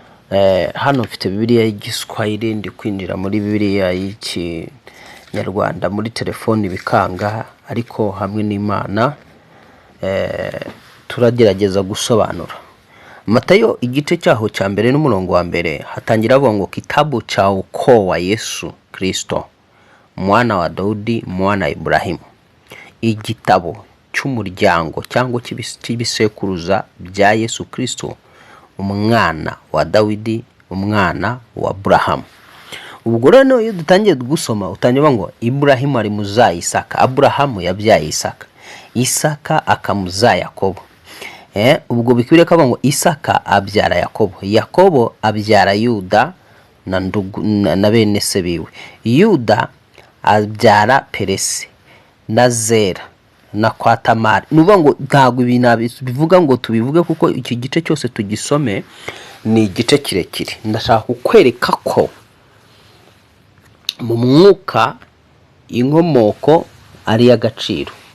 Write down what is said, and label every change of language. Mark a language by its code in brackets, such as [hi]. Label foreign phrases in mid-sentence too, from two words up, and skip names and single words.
[rw] Eh, hano mfite Bibiliya y'Igiswahili, ndi kwinjira muri Bibiliya y'Ikinyarwanda muri telefoni bikanga, ariko hamwe n'Imana eh, turagerageza gusobanura. Matayo igice cyaho cya mbere n'umurongo wa mbere hatangira avuga ngo, [sw] "Kitabu cha ukoo wa Yesu Kristo, mwana wa Daudi, mwana wa Ibrahimu." [rw] Igitabo cy'umuryango cyangwa cy'ibis-, cy'ibisekuruza bya Yesu Kristo, umwana wa Dawidi, umwana wa Aburahamu. Ubwo rero iyo dutangiye gusoma, utangira uvuga ngo, "Iburahimu ari mu za Isaka." Aburahamu yabyaye Isaka. Isaka akamuza Yakobo. Eh, ubwo bikwiriye ko bavuga ngo Isaka abyara Yakobo. Yakobo abyara Yuda na ndugu-, na, na bene se biwe. Yuda abyara Peresi na Zera. [sw] na kwa Tamari. [rw] Ni ukuvuga ngo ntabwo ibi nabi-, bivuga ngo tubivuge kuko iki gice cyose tugisome ni igice kirekire. Ndashaka kukwereka ko mu mwuka inkomoko ari iy'agaciro.